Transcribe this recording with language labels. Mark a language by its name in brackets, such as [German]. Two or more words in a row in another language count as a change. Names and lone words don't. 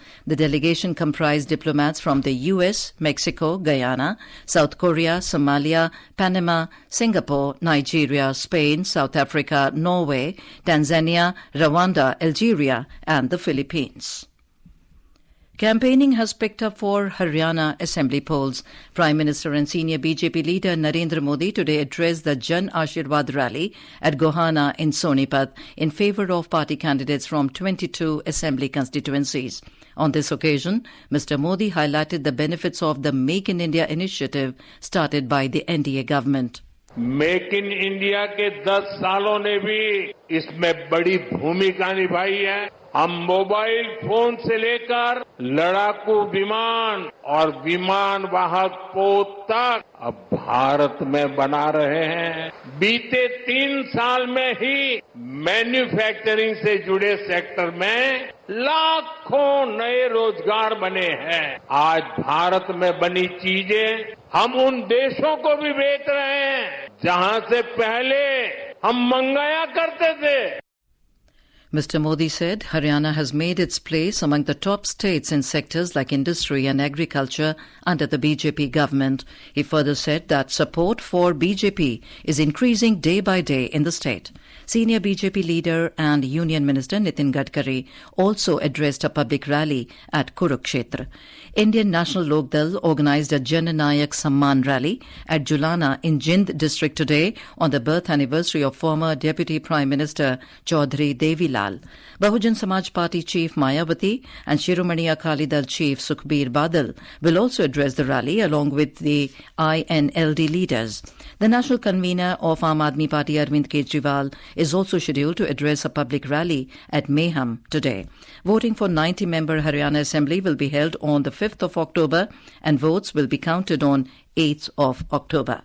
[English] The delegation comprised diplomats from the US, Mexico, Guyana, South Korea, Somalia, Panama, Singapore, Nigeria, Spain, South Africa, Norway, Tanzania, Rwanda, Algeria, and the Philippines. Campaigning has picked up for Haryana Assembly polls. Prime Minister and senior BJP leader Narendra Modi today addressed the Jan Ashirwad rally at Gohana in Sonipat in favour of party candidates from 22 Assembly constituencies. On this occasion, Mr. Modi highlighted the benefits of the Make in India initiative started by the NDA government. [Hindi] मेक इन इंडिया के 10 सालों ने भी इसमें बड़ी भूमिका निभाई है। हम मोबाइल फोन से लेकर लड़ाकू विमान और विमान वाहक पोत तक अब भारत में बना रहे हैं। बीते 3 साल में ही मैन्युफैक्चरिंग से जुड़े सेक्टर में लाखों नए रोजगार बने हैं। आज भारत में बनी चीजें हम उन देशों को भी बेच रहे हैं जहां से पहले हम मंगाया करते थे। [English] Mr. Modi said Haryana has made its place among the top states in sectors like industry and agriculture under the BJP government. He further said that support for BJP is increasing day by day in the state. Senior BJP leader and Union Minister Nitin Gadkari also addressed a public rally at Kurukshetra. Indian National Lok Dal organised a Jan Nayak Samman rally at Julana in Jind district today on the birth anniversary of former Deputy Prime Minister Chaudhry Devilal. Bahujan Samaj Party Chief Mayawati and Shiromani Akali Dal Chief Sukhbir Badal will also address the rally along with the INLD leaders. The national convener of Aam Aadmi Party Arvind Kejriwal is also scheduled to address a public rally at Meham today. Voting for 90-member Haryana Assembly will be held on the 5th of October and votes will be counted on 8th of October.